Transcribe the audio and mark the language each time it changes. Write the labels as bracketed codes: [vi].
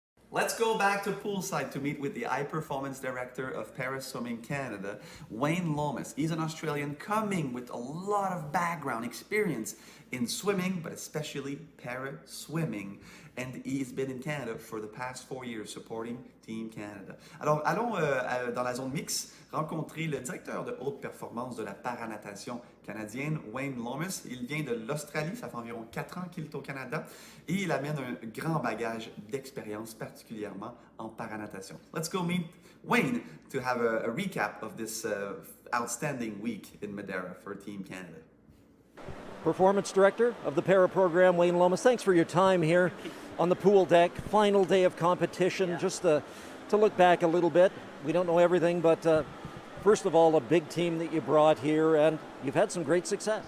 [en] Let's go back to poolside to meet with the High Performance Director of Para Swimming Canada, Wayne Lomas. He's an Australian coming with a lot of background experience in swimming, but especially para swimming. And he's been in Canada for the past 4 years supporting Team Canada. [fr] Alors, allons dans la zone mixte rencontrer le directeur de haute performance de la paranatation canadienne, Wayne Lomas. Il vient de l'Australie, ça fait environ 4 ans qu'il est au Canada, et il amène un grand bagage d'expérience, particulièrement en paranatation. [en] Let's go meet Wayne to have a recap of this outstanding week in Madeira for Team Canada. Performance Director of the Para program, Wayne Lomas, thanks for your time here on the pool deck. Final day of competition. Just to look back a little bit, we don't know everything, but first of all, a big team that you brought here, and you've had some great success.